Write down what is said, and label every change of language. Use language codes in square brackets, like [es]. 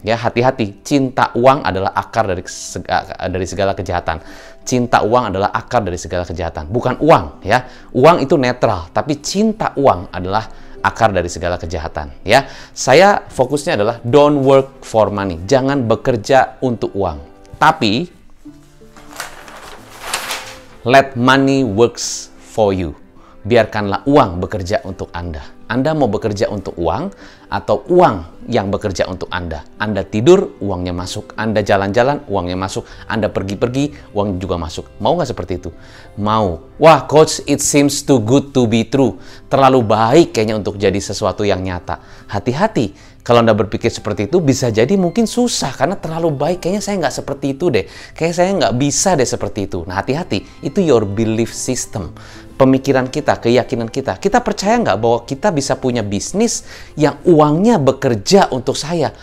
[id] Ya, hati-hati, cinta uang adalah akar dari segala kejahatan. Cinta uang adalah akar dari segala kejahatan, bukan uang ya. Uang itu netral, tapi cinta uang adalah akar dari segala kejahatan ya. Saya fokusnya adalah [en] don't work for money. [id] Jangan bekerja untuk uang. Tapi [en] let money works for you. [id] Biarkanlah uang bekerja untuk Anda. Anda mau bekerja untuk uang atau uang yang bekerja untuk Anda? Anda tidur, uangnya masuk. Anda jalan-jalan, uangnya masuk. Anda pergi-pergi, uang juga masuk. Mau nggak seperti itu? Mau. [en] Wah, Coach, it seems too good to be true. [id] Terlalu baik kayaknya untuk jadi sesuatu yang nyata. Hati-hati. Kalau Anda berpikir seperti itu, bisa jadi mungkin susah. Karena terlalu baik, kayaknya saya nggak seperti itu deh. Kayaknya saya nggak bisa deh seperti itu. Nah, hati-hati. Itu [en] your belief system. [id] Pemikiran kita, keyakinan kita. Kita percaya nggak bahwa kita bisa punya bisnis yang uangnya bekerja untuk saya?